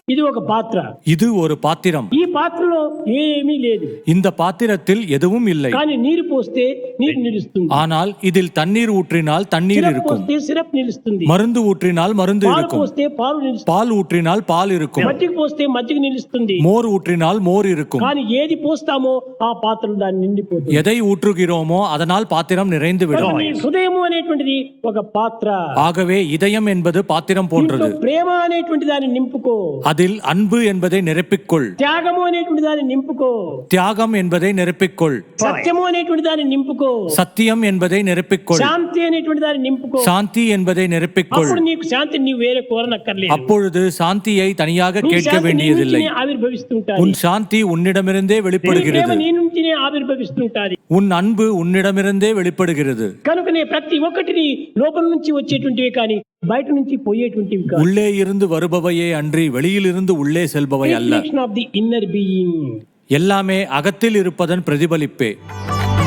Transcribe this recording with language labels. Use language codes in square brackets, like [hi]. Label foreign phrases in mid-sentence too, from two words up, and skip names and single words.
[te] ఒక పాత్ర. [ta] இது ஒரு பாத்திரம். [te] ఈ పాత్రలో ఏమీ లేదు. [ta] இந்த பாத்திரத்தில் எதுவும் இல்லை. [te] కానీ నీరు పోస్తే నీరు నిలుస్తుంది. [ta] ஆனால் இதில் தண்ணீர் ஊற்றினால் தண்ணீர் [te] సిరప్ [ta] இருக்கும். [te] పోస్తే సిరప్ నిలుస్తుంది. [ta] மருந்து ஊற்றினால் மருந்து [te] పాలు [ta] இருக்கும். [te] పోస్తే పాలు నిలుస్తుంది. [ta] பால் ஊற்றினால் பால் இருக்கும். [te] మజ్జిగ పోస్తే మజ్జిగ నిలుస్తుంది. [ta] மோர் ஊற்றினால் மோர் இருக்கும். [te] కానీ ఏది పోస్తామో ఆ పాత్రలో దాన్ని నిండిపోతుంది. [ta] எதை ஊற்றுகிறோமோ அதனால் பாத்திரம் நிறைந்து விடும். [te] నీ హృదయము అనేటువంటిది ఒక పాత్ర. [ta] ஆகவே இதயம் என்பது பாத்திரம் போன்றது. [te] దీంట్లో ప్రేమ అనేటువంటి దాన్ని నింపుకో. [ta] அதில் அன்பு என்பதை நிரப்பிக்கொள். [te] త్యాగము అనేటువంటి దాన్ని నింపుకో. [ta] தியாகம் என்பதை நிரப்பிக்கொள். [te] సత్యము అనేటువంటి దాన్ని నింపుకో. [ta] சத்தியம் என்பதை நிரப்பிக்கொள். [te] శాంతి అనేటువంటి దాన్ని నింపుకో. [ta] சாந்தி என்பதை நிரப்பிக்கொள். [te] అప్పుడు నీకు శాంతి నీవు వేరే కోరనక్కర్లేదు. [ta] அப்பொழுது சாந்தியை தனியாக [te] నీ [ta] கேட்க [te] శాంతి నీ [ta] வேண்டியதில்லை. [te] నుంచినే ఆవిర్భవిస్తుంటాది. [ta] உன் சாந்தி உன்னிடமிருந்தே [te] నీ ప్రేమ [ta] வெளிப்படுகிறது. [te] నీ నుంచినే ఆవిర్భవిస్తుంటాది. [ta] உன் அன்பு உன்னிடமிருந்தே வெளிப்படுகிறது. [te] కనుకనే ప్రతి ఒక్కటిని లోపల నుంచి వచ్చేటువంటివి కానీ బయట నుంచి పోయేటువంటివి కాదు. [ta] உள்ளே இருந்து வருபவையே அன்றி வெளியிலிருந்து உள்ளே செல்பவை அல்ல. [en] reflection of the inner being. [ta] எல்லாமே அகத்தில் இருப்பதன் பிரதிபலிப்பே.